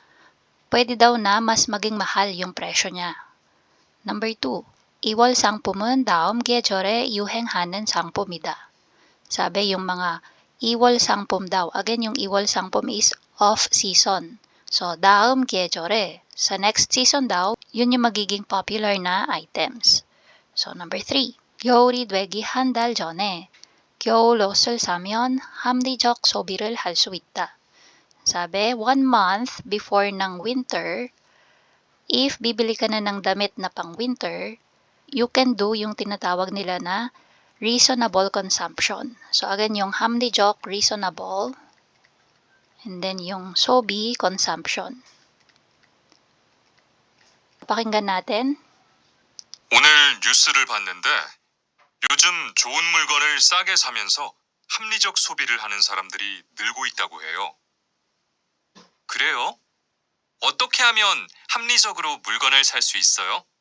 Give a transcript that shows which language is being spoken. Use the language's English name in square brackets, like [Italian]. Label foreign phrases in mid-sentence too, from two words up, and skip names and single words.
[Filipino] Pwede daw na mas maging mahal yung presyo niya. [English] Number 2. [Korean] 2월 상품은 다음 계절에 유행하는 상품이다. [Filipino] Sabi yung mga [Korean] 2월 상품 [Filipino] daw. Again, yung [Korean] 2월 상품 [English] is off-season. [Filipino] So, [Korean] 다음 계절에, [Filipino] sa [English] next season [Filipino] daw, yun yung magiging popular na items. [English] So, number 3. [Korean] 겨울이 되기 한 달 전에 겨울 옷을 사면 합리적 소비를 할 수 있다. [Filipino] Sabi, [English] 1 month before [Filipino] ng winter, if bibili ka na ng damit na pang winter, [English] you can do [Filipino] yung tinatawag nila na [English] reasonable consumption. [Filipino] So again, yung 합리적, reasonable, [English] and then yung 소비, consumption. [Filipino] pakinggan natin. [Korean] 오늘 뉴스를 봤는데 요즘 좋은 물건을 싸게 사면서 합리적 소비를 하는 사람들이 늘고 있다고 해요. 그래요? 어떻게 하면 합리적으로 물건을 살 수 있어요?